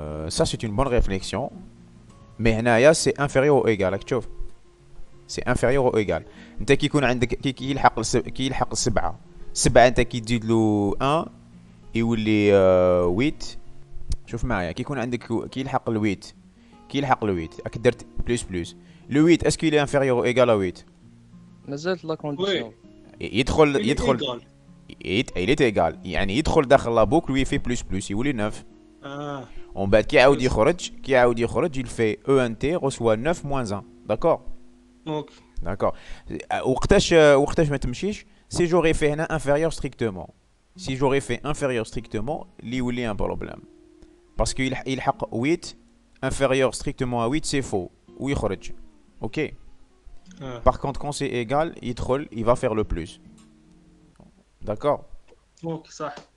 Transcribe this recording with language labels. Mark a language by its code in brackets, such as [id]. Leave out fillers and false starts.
[fr] Ça c'est une bonne réflexion. Mais [ar] هنايا [fr] c'est inférieur ou égal. [ar] تشوف [fr] c'est inférieur ou égal. [ar] انت كي يكون عندك كي يلحق السبعة، السبعة انت كي تزيد له 1 يولي 8. شوف معايا، كي يكون عندك كي يلحق ال 8، كي يلحق ال 8 راك درت بلس بلس لو 8 اسكو [fr] il est inférieur ou égal à 8؟ [ar] مازالت لا كونديسيون. يدخل [fr] il est égal، [ar] يعني يدخل داخل لا بوكل ويفي بلس بلس يولي 9. ومن بعد كي يعاود يخرج [fr] il fait ENT reçoit 9 moins 1. d'accord. [ar] اوكي [fr] d'accord. [ar] وقتاش ما تمشيش سي جوري في هنا [fr] inférieur strictement. si j'aurais fait inférieur strictement [ar] اللي يولي [fr] un problème parce que [ar] يلحق [fr] 8 inférieur strictement à 8 c'est faux [ar] ويخرج. [fr] ok. par contre quand c'est égal il va faire le plus. d'accord. [ar] اوكي صح.